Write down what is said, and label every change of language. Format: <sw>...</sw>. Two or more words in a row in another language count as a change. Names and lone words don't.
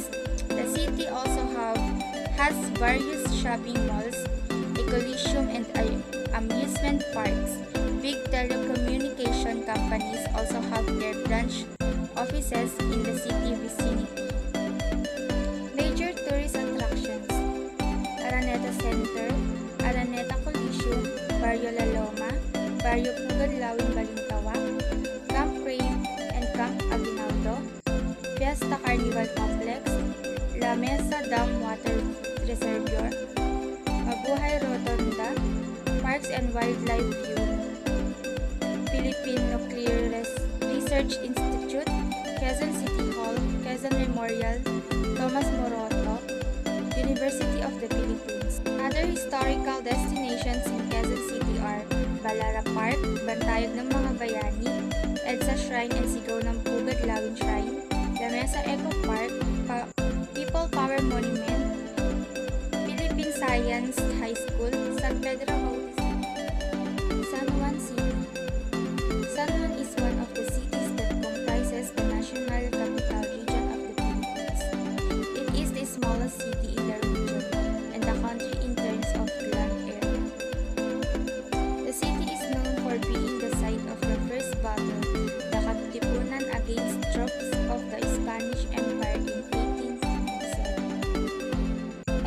<en>The city also has various shopping malls, a coliseum and amusement parks. Big telecommunication companies also have their branch offices in the city vicinity. Major tourist attractions: Araneta Center, Araneta Coliseum, Barrio La Loma, Barrio Pugadlawin Balintawak, Camp Crane and Camp Aguinaldo, Fiesta Carnival Complex, La Mesa Dam Water Reservoir, Mabuhay Rotonda, Parks and Wildlife View, Philippine Nuclear Research Institute, Quezon City Hall, Quezon Memorial, Tomas Moroto, University of the Philippines. Other historical destinations in Quezon City are Balara Park, Bantayog ng mga Bayani, EDSA Shrine and Sigaw ng Pugadlawin Shrine, La Mesa Eco Park, People Power Monument, Philippine Science High School, San Pedro Bautista. San Juan City. San Juan is one of the cities that comprises the National Capital Region of the Philippines. It is the smallest city in the region and the country in terms of land area. The city is known for being the site of the first battle, the Katipunan against troops of the Spanish Empire in 1897.</en>